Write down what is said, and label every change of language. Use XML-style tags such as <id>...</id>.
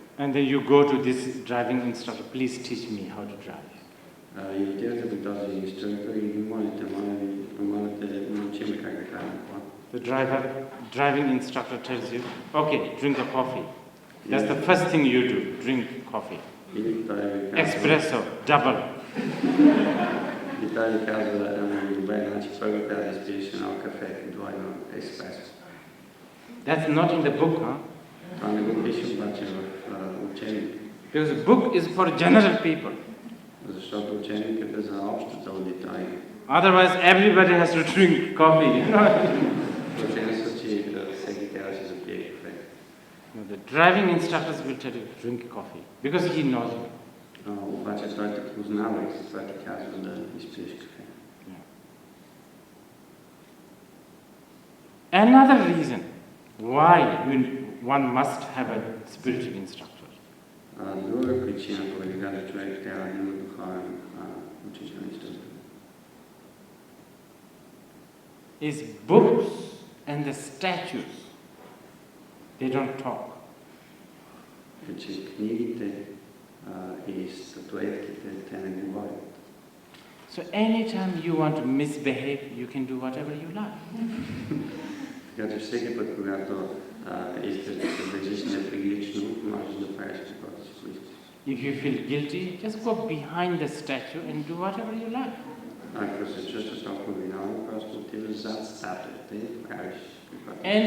<en>And then you go to this driving instructor, please teach me how to drive.</en> <bg>И отидете до този инструктор и ви молите, научи ме как да карам кола.</bg> <en>The driving instructor tells you, okay, drink a coffee. That's the first thing you do, drink coffee. Espresso, double.</en> <bg>И той ви казва, добре, значи първо трябва да изпиеш едно кафе, двойно еспресо.</bg> <en>That's not in the book, huh?</en> <bg>Това не го пише обаче в учебник.</bg> <en>Because the book is for general people.</en> <bg>Защото учебникът е за общата аудитория.</bg> <en>Otherwise, everybody has to drink coffee.</en> <bg>В този случай всеки трябва да си запие кафе.</bg> <en>The driving instructors will tell you drink coffee because he knows you.</en> <bg>Обаче той те познава и затова ти казва да изпиеш кафе.</bg> <en>Another reason why one must have a spiritual instructor.</en> <bg>Друга причина, поради която човек трябва да има духовен учител инструктор.</bg> <en>Is books and the statues. They don't talk.</en> <bg>Че книгите и статуетките, те не говорят.</bg> <en>So anytime you want to misbehave, you can do whatever you like.</en> <bg>Така че всеки път, когато искаш да се държиш неприлично, можеш да правиш каквото си поискаш.</bg> <en>If you feel guilty, just go behind the statue and do whatever you like.</en> <bg>Ако се чувстваш толкова виновен, просто отиваш зад статуята и правиш каквото</bg>